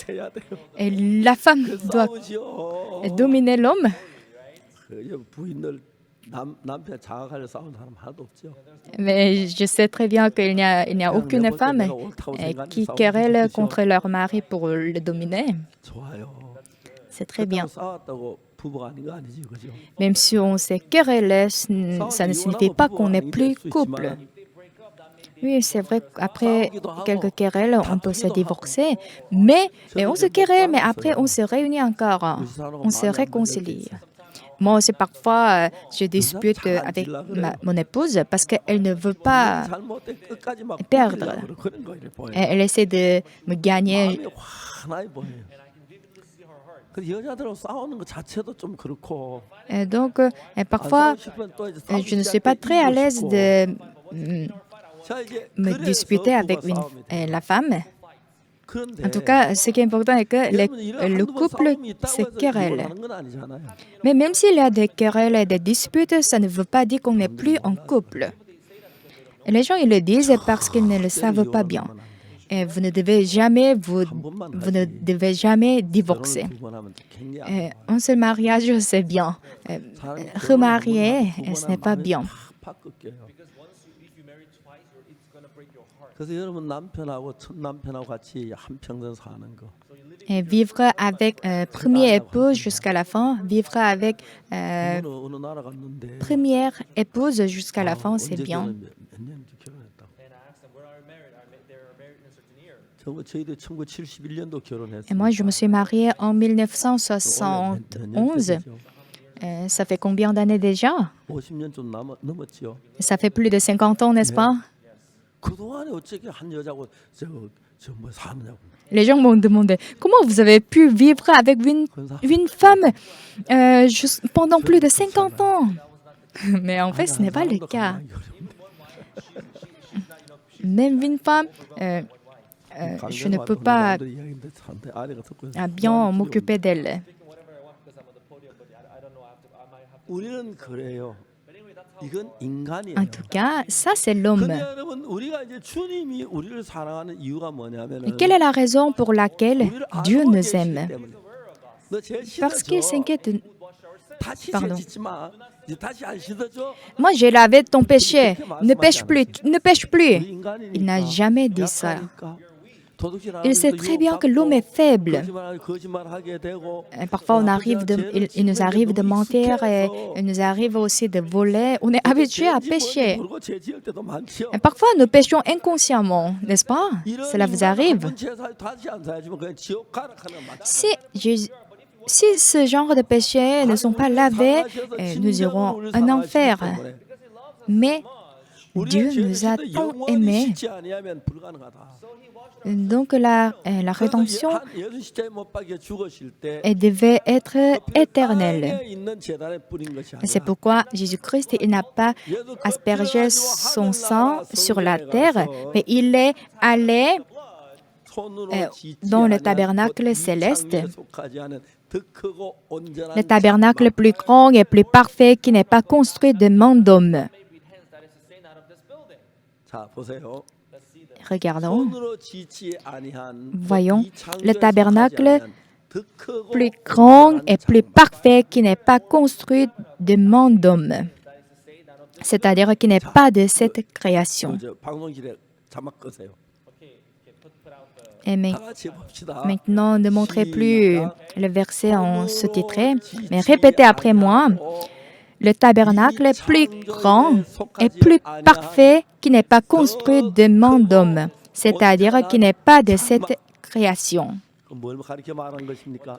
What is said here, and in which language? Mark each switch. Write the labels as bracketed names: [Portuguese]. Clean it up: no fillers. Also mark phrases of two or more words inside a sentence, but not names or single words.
[French] Et la femme doit [Korean] 싸우지요. [French] dominer l'homme. [Korean] 그 부인들 남편 자각하려 싸우는 사람 하나도 없죠. [French] Mais je sais très bien qu'il n'y a aucune femme qui querelle contre leur mari pour le dominer. [Korean] 좋아요. [French] C'est très bien. [Korean] 싸웠다고 부부가 아닌 거 아니지, 그죠? [French] Même si on s'est querellé, ça ne signifie pas qu'on n'est plus couple. Oui, c'est vrai qu'après quelques querelles, on peut se divorcer, mais on se querelle, mais après on se réunit encore, on se réconcilie. Moi aussi, parfois, je dispute avec mon épouse parce qu'elle ne veut pas [Korean] 잘못된 끝까지 막 [French] perdre. [Korean] 부리려고 그런 거 이래 보여요. [French] Elle essaie de me gagner. [Korean] 마음이 환하게 보여요. 그 여자들하고 싸우는 것 자체도 좀 그렇고. [French] Et donc, parfois, je ne suis pas très à l'aise de [Korean] 자, 이제 [French] me [Korean] 그래서 [French] disputer avec [Korean] 부부가 싸움이 돼요. [French] la femme. [Korean] 그런데 [French] En tout cas, ce qui est important est que [Korean] 여러분, 이런 [French] le [Korean] 한두 번 [French] couple [Korean] 싸움이 있다고 [French] se [Korean] 해서 [French] querelle. [Korean] 이혼하는 건 아니잖아요. [French] Mais même s'il y a des querelles et des disputes, ça ne veut pas dire qu'on n'est plus en couple. Et les gens, ils le disent parce qu'ils ne le savent pas bien. Et vous ne devez jamais, vous ne devez jamais divorcer. [Korean] 결혼을 두 번 하면 굉장히 안 좋아요. [French] Un seul mariage, c'est bien. [Korean] 사람이 [French] Remarier, [Korean] 결혼을 [French] ce n'est pas [Korean] 마음이 [French] bien. [Korean] 팍팍 꺾여요. 그래서 여러분 남편하고 첫 남편하고 같이 한평생 사는 거. [French] Et vivre avec premier épouse jusqu'à la fin, vivre avec [Korean] 어느 나라 갔는데 [French] première épouse jusqu'à la fin, c'est bien. [Korean] 몇 년째 결혼했다고. 저희도 1971년도 [French] Et [Korean] 결혼했어요. [French] moi, je me suis mariée en [Korean] 몇 [French] 1971. [Korean] 년 되죠? [French] Ça fait combien d'années déjà? [Korean] 50년 좀 넘었지요. [French] Ça fait plus de 50 ans, n'est-ce pas? [Korean] 그동안에 어떻게 한 여자고 저뭐 사느냐고. [French] Les gens m'ont demandé comment vous avez pu vivre avec une femme pendant plus de 50 ans. Mais en fait, ce n'est pas le cas. Même une femme, je ne peux pas bien m'occuper d'elle. [Korean] 우리는 그래요. 이건 인간이에요. [French] En tout cas, ça, c'est l'homme. [Korean] 근데 여러분 우리가 이제 주님이 우리를 사랑하는 이유가 [French] Et [Korean] 뭐냐면은 [French] quelle est la raison pour laquelle [Korean] 우리를 [French] Dieu [Korean] 알고 [French] nous [Korean] 계시기 [French] aime? [Korean] 때문에. 너 제일 [French] Parce qu'il [Korean] 씻어줘. [French] s'inquiète de... [Korean] 다시 [French] Pardon. [Korean] 짓지 마. 이제 다시 안 씻어줘. [French] Moi, j'ai lavé ton péché. Ne pêche plus, ne pêche [Korean] 우리 [French] plus. [Korean] 인간이니까 [French] Il n'a jamais dit ça. [Korean] 약하니까. 도둑질하는 [French] Il sait [Korean] 것도 [French] très bien que [Korean] 유혹받고 [French] l'homme est faible. [Korean] 거짓말하게 되고. [French] Et parfois, il nous arrive de mentir et il nous arrive aussi de voler. On est habitué à pécher. [Korean] 모르고 죄 지을 때도 많지요. [French] Et parfois, nous péchons inconsciemment, n'est-ce pas? Cela vous arrive. [Korean] 다시 안 살지만 그냥 지옥 가라 하는 거 맞죠? [French] Si ce genre de péchés ne sont pas lavés, nous irons en enfer. Mais Dieu nous a tant aimés. Donc la rédemption devait être éternelle. Et c'est pourquoi Jésus-Christ, il n'a pas aspergé son sang sur la terre, mais il est allé dans le tabernacle céleste, le tabernacle plus grand et plus parfait qui n'est pas construit de main d'homme. [Korean] 자, 보세요. [French] Regardons, [Korean] 손으로 짓지 아니한 [French] voyons [Korean] 이 창조에 [French] le tabernacle [Korean] 속하지 않은 더 크고 [French] plus grand et plus parfait qui n'est pas construit de main d'homme, c'est-à-dire qui n'est pas de cette création. [Korean] 저 방송실에 자막 끄세요. [French] Et [Korean] 다 같이 봅시다. [French] maintenant, ne montrez plus le verset en sous-titré, mais répétez après moi. Le tabernacle plus grand et plus parfait qui n'est pas construit de main d'homme, c'est-à-dire qui n'est pas de cette création. [Korean] 그럼 뭘 가르쳐 말한 것입니까?